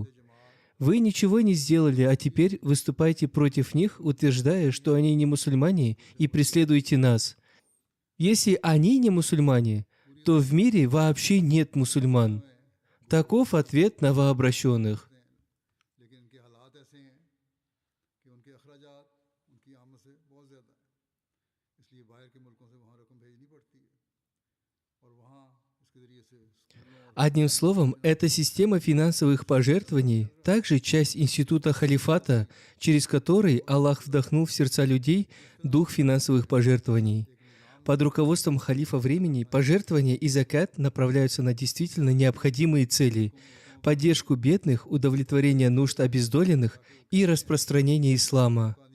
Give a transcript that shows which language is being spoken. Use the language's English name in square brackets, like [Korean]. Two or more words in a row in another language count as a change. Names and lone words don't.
[Russian] Вы ничего не сделали, а теперь выступаете против них, утверждая, что они не мусульмане, и преследуете нас. Если они не мусульмане, то в мире вообще нет мусульман». Таков ответ новообращенных. [Urdu] لیکن ان کے حالات ایسے ہیں کہ ان کے اخراجات ان کی آمد سے بہت زیادہ ہیں اس لیے باہر کے ملکوں سے وہاں رقم بھیجنی پڑتی ہے اور وہاں اس کے ذریعے سے اسکولوں اور [Russian] Одним словом, эта система финансовых пожертвований также часть института халифата, через который Аллах вдохнул в сердца людей дух финансовых пожертвований. Под руководством халифа времени пожертвования и закат направляются на действительно необходимые цели – поддержку бедных, удовлетворение нужд обездоленных и распространение ислама.